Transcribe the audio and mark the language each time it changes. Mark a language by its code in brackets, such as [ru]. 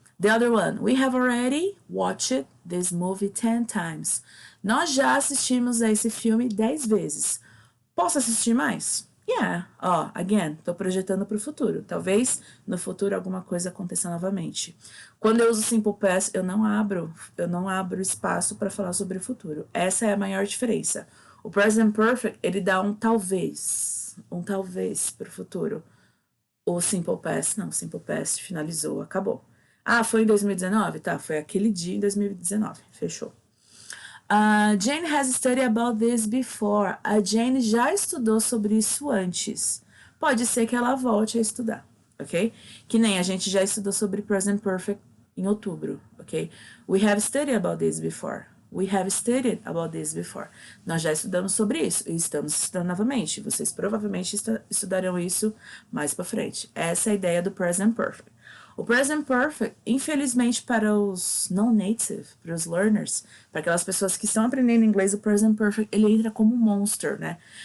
[en] The other one, we have already watched this movie 10 times. [pt] Nós já assistimos a esse filme 10 vezes. Posso assistir mais? Yeah. Again, tô projetando para o futuro. Talvez no futuro alguma coisa aconteça novamente. Quando eu uso simple past, eu não abro espaço para falar sobre o futuro. Essa é a maior diferença. O present perfect, ele dá um talvez para o futuro. O simple past, não, simple past finalizou, acabou. Foi em 2019? Tá, foi aquele dia em 2019, fechou. [en] Jane has studied about this before. [pt] A Jane já estudou sobre isso antes. Pode ser que ela volte a estudar, ok? Que nem a gente já estudou sobre present perfect em outubro, ok? [en] We have studied about this before. We have studied about this before. [pt] Nós já estudamos sobre isso e estamos estudando novamente. Vocês provavelmente estudarão isso mais para frente. Essa é a ideia do present perfect. O present perfect, infelizmente para os non-native, para os learners, para aquelas pessoas que estão aprendendo inglês, o present perfect, ele entra como um monster, né?